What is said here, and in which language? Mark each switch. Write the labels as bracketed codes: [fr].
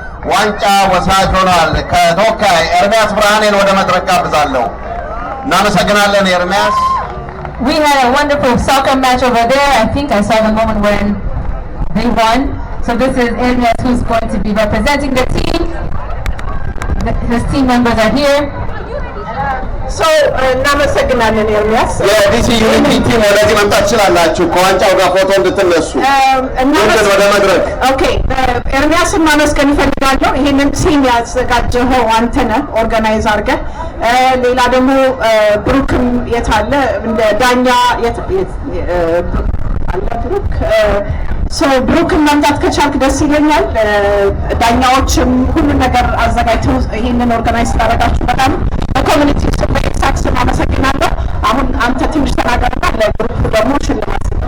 [am] ዋንጫ ወሳጅ ሆኗል። ከተወካይ ኤርሚያስ ብርሃኔን ወደ መድረክ ጋብዛለሁ። እናመሰግናለን ኤርሚያስ። [en] We had a wonderful soccer match over there. I think I saw the moment when they won. So this is Ermias who's going to be representing the team. His team members are here. [am] So እናመሰግናለን ኤርሚያስ። የዲሲ ዩኒቲ ቲም ወደዚህ መምጣት ትችላላችሁ ከዋንጫው ጋር ፎቶ እንድትነሱ። ወደ መድረክ ኦኬ። ኤርሚያስን ማመስገን እፈልጋለሁ። ይሄንን ሲም ያዘጋጀኸው አንተ ነህ ኦርጋናይዝ አድርገህ። ሌላ ደግሞ ብሩክም የት አለ እንደ ዳኛ አለ ብሩክ። ብሩክን መምጣት ከቻልክ ደስ ይለኛል። ዳኛዎችም ሁሉን ነገር አዘጋጅተው ይሄንን ኦርጋናይዝ ስላደረጋችሁ በጣም በኮሚኒቲ ስም በኤክሳክስ አመሰግናለሁ። አሁን አንተ ትንሽ ተናገርና ለግሩፕ ደግሞ ሽልማት።